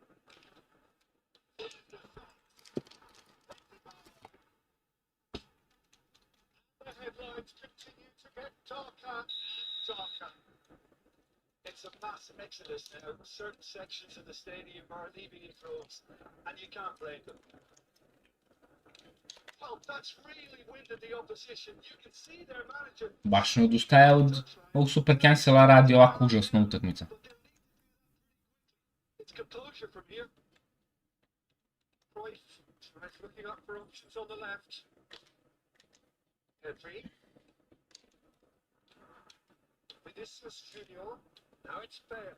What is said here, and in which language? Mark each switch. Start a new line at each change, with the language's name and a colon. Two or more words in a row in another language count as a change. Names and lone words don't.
English: The headlines continue to get darker and darker. It's a mass exodus now. Certain sections of the stadium are leaving in droves, and you can't blame them. Well, that's really winded the opposition. You can see their manager.
Serbian: Baš ne odustaje od ovog
English: super cancela,
Serbian: radi ovako užasna utakmica.
English: It's composure from here. Cruyff tries looking up for options on the left. Pedri. Vinicius Junior. Now it's Bale.